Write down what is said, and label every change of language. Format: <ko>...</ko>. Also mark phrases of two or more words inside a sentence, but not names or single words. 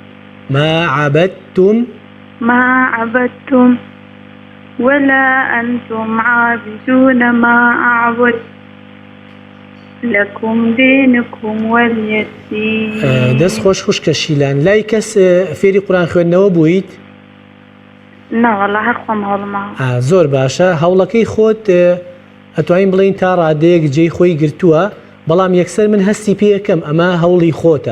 <ar>ما عبدتم ولا أنتم عابدون ما أعبد لكم دينكم ولي دين.</ar> <ckb>دەست خۆش خوشکە شیلان لای کەس فێری قورئان خوێندنەوە بوویت؟ ناوەڵا هەر خۆم هەوڵماوە. زۆر باشە هەوڵەکەی خۆت ئەتوانین بڵین تا ڕادەیەک جێی خۆی گرتووە بەڵام یەکسەر من هەستی پێەکەم ئەمە هەوڵی خۆتە</ckb>